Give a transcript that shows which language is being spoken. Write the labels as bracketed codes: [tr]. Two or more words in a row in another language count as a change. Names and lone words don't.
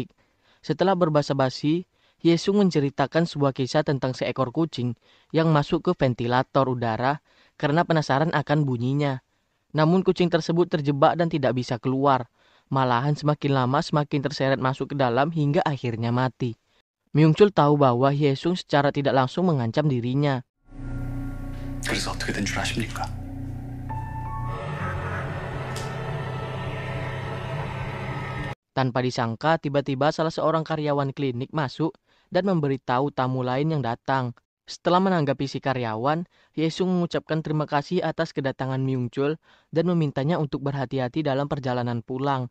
[id] Setelah berbasa-basi, Hyesung menceritakan sebuah kisah tentang seekor kucing yang masuk ke ventilator udara karena penasaran akan bunyinya. Namun kucing tersebut terjebak dan tidak bisa keluar. Malahan semakin lama semakin terseret masuk ke dalam hingga akhirnya mati. Myungchul tahu bahwa Hyesung secara tidak langsung mengancam dirinya. [ko] 그래서 어떻게 된 줄 아십니까? [id] Tanpa disangka, tiba-tiba salah seorang karyawan klinik masuk dan memberitahu tamu lain yang datang. Setelah menanggapi si karyawan, Hyesung mengucapkan terima kasih atas kedatangan Myungchul dan memintanya untuk berhati-hati dalam perjalanan pulang.